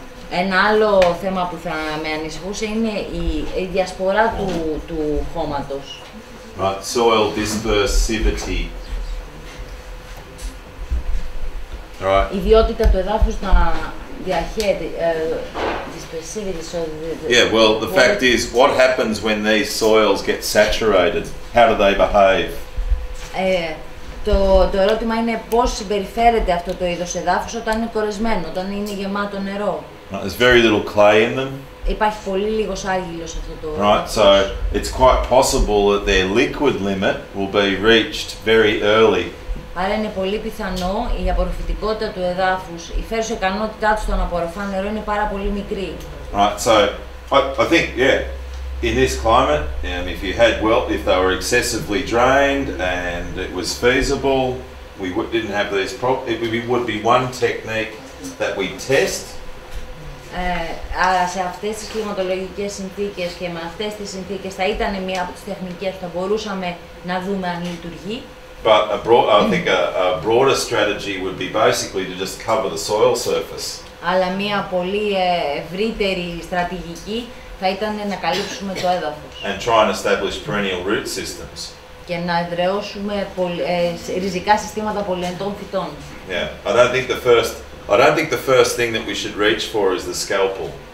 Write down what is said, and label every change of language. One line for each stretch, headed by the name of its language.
Greek: Ένα άλλο θέμα που θα με ανησυχούσε είναι η διασπορά του χώματος.
English: Right, soil dispersivity. Right.
Greek: Η ιδιότητα του εδάφους να διαχέεται.
English: Dispersivity, so yeah, well, the fact is, what happens when these soils get saturated? How do they behave?
Greek: Το ερώτημα είναι πώς συμπεριφέρεται αυτό το είδος εδάφους όταν είναι κορεσμένο, όταν είναι γεμάτο νερό.
English: There's very little clay in them.
Greek: Υπάρχει πολύ λίγος άργυλος σε αυτό το
English: Right, so it's quite possible that their liquid limit will be reached very early.
Greek: Άρα είναι πολύ πιθανό η απορροφητικότητα του εδάφους, η φέρουσα ικανότητά του στο να απορροφά νερό είναι πάρα πολύ μικρή.
English: Right, so I think, in this climate, if you had if they were excessively drained and it was feasible, we didn't have these problems. It would be one technique that we test.
Greek: Άρα σε αυτές τις κλιματολογικές συνθήκες και με αυτές τις συνθήκες θα ήταν μία από τις τεχνικές που θα μπορούσαμε να δούμε αν λειτουργεί.
English: But I think a broader strategy would be basically to just cover the soil surface.
Greek: Αλλά μία πολύ ευρύτερη στρατηγική θα ήταν να καλύψουμε το έδαφος.
English: And try and establish perennial root systems.
Greek: Και να εδραιώσουμε ριζικά συστήματα πολυετών φυτών.
English: Yeah, I don't think the first thing that we should reach for is the scalpel.